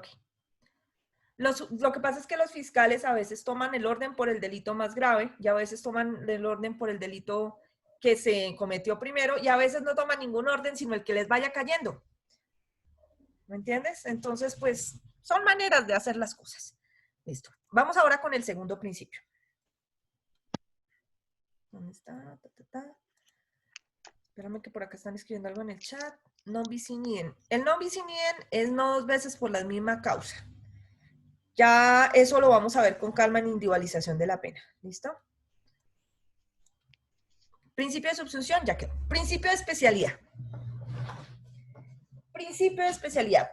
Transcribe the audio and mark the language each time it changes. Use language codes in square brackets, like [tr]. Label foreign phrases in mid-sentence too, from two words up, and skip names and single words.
[es] Lo que pasa es que los fiscales a veces toman el orden por el delito más grave y a veces toman el orden por el delito que se cometió primero y a veces no toman ningún orden sino el que les vaya cayendo. ¿Me entiendes? Entonces, pues, son maneras de hacer las cosas. Listo. Vamos ahora con el segundo principio. ¿Dónde está? Espérame que por acá están escribiendo algo en el chat. [la] Non bis in idem. [es] El [la] non bis in idem [es] es no dos veces por la misma causa. Ya eso lo vamos a ver con calma en individualización de la pena. ¿Listo? Principio de subsunción, ya quedó. Principio de especialidad. Principio de especialidad.